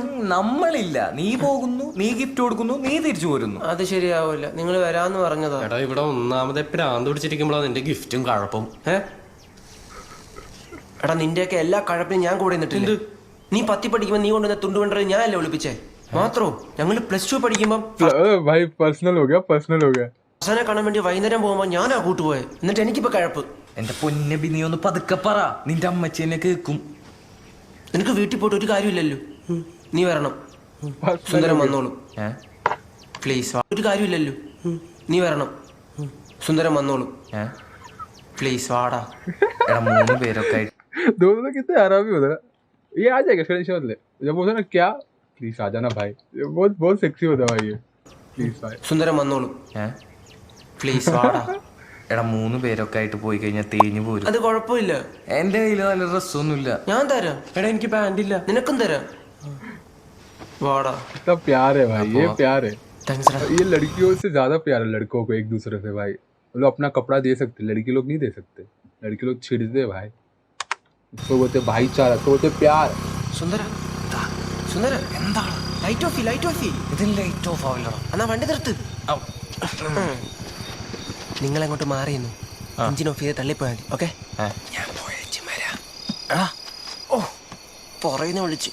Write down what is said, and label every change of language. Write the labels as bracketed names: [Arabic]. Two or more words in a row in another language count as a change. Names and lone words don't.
[Malayalam] നമ്മളില്ല, നീ പോകുന്നു, നീ ഗിഫ്റ്റ് കൊടുക്കുന്നു, നീ തിരിച്ചു പോരുന്നു. അത് ശരിയാവില്ല, നിങ്ങൾ വരാന്ന് പറഞ്ഞതാ. എടാ ഇവിടെ ഒന്നാമതെ പ്രാന്ത് പിടിച്ചിരിക്കുമ്പോഴാണ് നിന്റെ ഗിഫ്റ്റും കഴപ്പും. എടാ നിന്റെയൊക്കെ എല്ലാ കഴപ്പിനും ഞാൻ കൂടെ നിന്നിട്ടുണ്ട്. നീ 10 പഠിക്കുമ്പോൾ നീ കൊണ്ടുവന്ന തുണ്ടുകൊണ്ടത് ഞാനല്ലേ ഒളിപ്പിച്ചേ? മാത്രോ ഞങ്ങൾ +2 പഠിക്കുമ്പോൾ [Hindi] भाई पर्सनल हो गया. [Malayalam] അവസാനം കാണാൻ വേണ്ടി വൈകുന്നേരം പോകുമ്പോൾ ഞാനാ കൂട്ടുപോയെ. എന്നിട്ട് എനിക്കിപ്പോ കഴപ്പ്. എന്റെ പൊന്നബി നീ ഒന്ന് പതുക്കെ പറ, നിന്റെ അമ്മച്ചി എന്നെ കേൾക്കും. നിനക്ക് വീട്ടിൽ പോയിട്ട് ഒരു കാര്യമില്ലല്ലോ. നീ വരണം. സുന്ദരം വന്നോളൂ പ്ലീസ്. ഒരു കാര്യമില്ലല്ലോ. നീ വരണം. സുന്ദരം വന്നോളൂ പ്ലീസ്. വാടാ. എടാ 3 പേരൊക്കെ ആയിട്ട് [Hindi] दोनों तो कितने आरामी होता है. ये आ जाएगा स्क्रीनशॉट ले. जब बोलते ना क्या प्लीज आ जाना भाई. ये बहुत सेक्सी होता है भाई ये. प्लीज भाई. [Malayalam] സുന്ദരം വന്നോളൂ പ്ലീസ്. വാടാ. എടാ 3 പേരൊക്കെ ആയിട്ട് പോയി കഴിഞ്ഞാൽ തേഞ്ഞു പോരും. അത് കുഴപ്പമില്ല, എന്റെ കയ്യിൽ നല്ല ഡ്രസ്സൊന്നുമില്ല. ഞാൻ തരാം. എടാ എനിക്ക് പാന്റ് ഇല്ല. നിനക്കും തരാം. വാടാ. [Hindi] इतना प्यार है भाई, ये प्यार है. [Malayalam] താങ്ക്സ് ടാ. [Hindi] ये लड़कियों से ज्यादा प्यार है लड़कों को एक दूसरे से भाई. वो लोग अपना कपड़ा दे सकते, लड़की लोग नहीं दे सकते. लड़की लोग छिड़ते भाई. इसको बोलते भाईचारा, तो बोलते प्यार. [Malayalam] സുന്ദര സുന്ദര എന്താണ്? [English] light off [Malayalam] ഇതിൽ [English] light off [Malayalam] ആവില്ല. എന്നാ വണ്ടി നിർത്ത്. നിങ്ങൾ അങ്ങോട്ട് മാറിയെന്നു എഞ്ചിൻ ഓഫ് ചെയ്ത് തള്ളിപ്പോയാൽ മതി. ഓക്കെ, ഞാൻ പോയച്ചു വരാം. എടാ ഓ പുറയുന്ന വിളിച്ച്.